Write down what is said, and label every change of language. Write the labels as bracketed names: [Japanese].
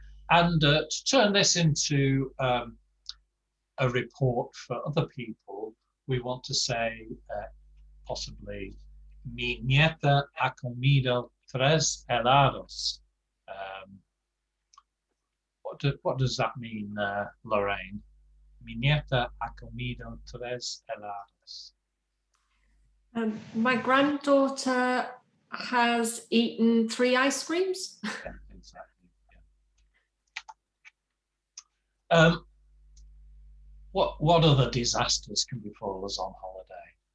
[English] And to turn this into a report for other people, we want to say possibly, [Spanish] mi nieta ha comido 3 helados. [English] What does that mean, Lorraine? [Spanish] Mi nieta ha comido 3 helados. [English] My granddaughter has eaten 3 ice creams. Yeah, exactly. Yeah. What other disasters can befall us on holiday?